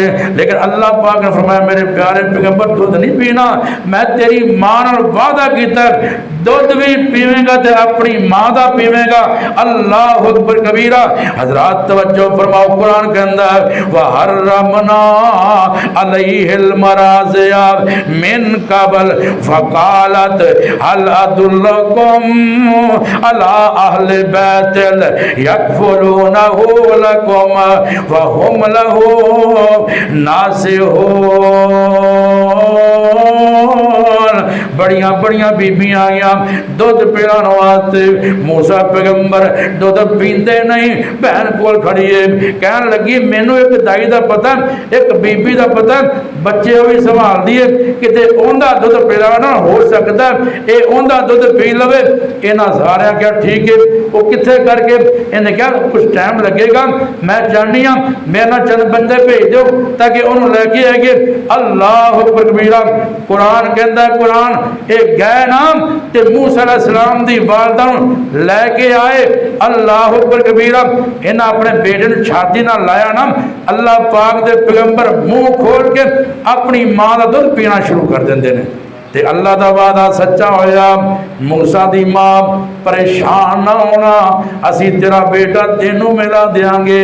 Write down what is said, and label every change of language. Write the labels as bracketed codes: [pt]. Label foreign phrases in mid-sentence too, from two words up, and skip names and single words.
[pa] لیکن اللہ پاک نے فرمایا، میرے پیارے پیغمبر دُدھ نہیں پینا، میں تیری ماں نال وعدہ کیتا دُدھ بھی پیویگا تو اپنی ماں دا پیویگا. [ar] الله أكبر كبيرا. [pa] حضرات توجہ فرماؤ، قرآن کے اندر [ar] وحرمنا عليه المراضع من قبل فقالت هل أدلكم على أهل بيت يكفلونه لكم وهم له ناصحون. [pa] بڑیاں بڑیاں بیبیاں آئیاں دُدھ پلانے واسطے. موسیٰ پیغمبر دُدھ پیندے نہیں، بہن کول کھڑی ہے، کہن لگی مینوں ایک دائی دا پتا، ایک بی بی دا پتا، بچے بھی سنبھال دیے، کتے اوہندا دُدھ پلا نا ہو سکتا یہ اوہندا دُدھ پی لوے. انہاں ساریاں کیا ٹھیک ہے، وہ کتھے کرکے انہیں کیا کچھ ٹائم لگیگا، میں جانی ہاں، میرے نال چند بندے بھیج دو تاکہ انہوں نے لے کے آئیں گے. [ar] الله أكبر كبيرا. [pa] قرآن کہتا ہے، قرآن ایک گئے نام تے موسیٰ علیہ السلام دی والدہ نوں لے کے آئے. [ar] الله أكبر كبيرا. [pa] انہیں اپنے بیٹے نوں چھاتی نال لایا نا، اللہ پاک دے پیغمبر منہ کھول کے اپنی ماں دا دُدھ پینا شروع کر دیندے نیں. تے اللہ دا وعدہ سچا ہویا۔ موسیٰ دی ماں پریشان نہ ہونا، اسی تیرا بیٹا تینوں ملا دینگے.